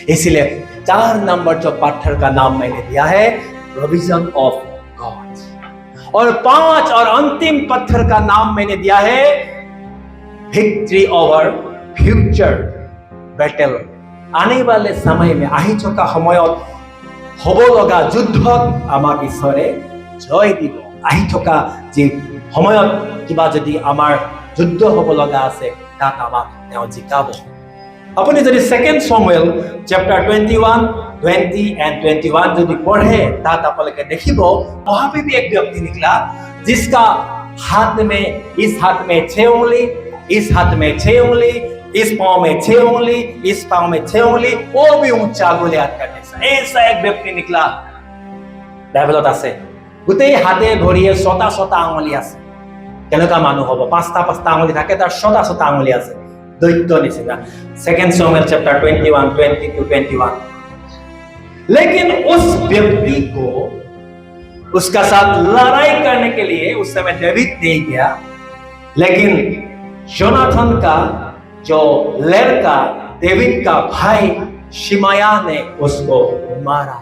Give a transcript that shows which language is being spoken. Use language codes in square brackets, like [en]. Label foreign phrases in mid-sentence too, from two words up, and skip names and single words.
[hi] इसीलिए 4 नंबर जो पत्थर का नाम मैंने दिया है, [en] provision of God. [hi] और 5 और अंतिम पत्थर का नाम मैंने दिया है, [en] victory over future battle. [hi] आने वाले समय में [as] আহি থকা সময়ত হ'ব লগা যুদ্ধত আমাক ঈশ্বৰে জয় দিব। আহি থকা যে সময়ত কিবা যদি আমাৰ যুদ্ধ হ'ব লগা আছে, তাত আমাক তেওঁ জিকাব। আপুনি যদি 2 Samuel chapter 21, 20 and 21 যদি পঢ়ে, তাত আপোনালোকে দেখিব [hi] वहां पे भी एक व्यक्ति निकला जिसका हाथ में, इस हाथ में 6 उंगली, इस हाथ में 6 उंगली, इस पांव में 6 उंगली, इस पांव में 6 उंगली, वो भी ऊंचा गोलियात करने से ऐसा एक व्यक्ति निकला। [as] बाइबলত আছে গোটেই হাতে ভৰিয়ে 6টা আঙুলি আছে। কেনেকুৱা মানুহ হ'ব? 5টা আঙুলি থাকে, তাৰ 6টা আঙুলি আছে, দৈত্য নিচিনা। [en] 2 Samuel chapter 21, 20 to 21। [hi] लेकिन उस व्यक्ति को उसका साथ लड़ाई करने के लिए उस समय डेविड नहीं गया, लेकिन जोनाथन का जो लड़का डेविड का भाई शिमाया ने उसको मारा।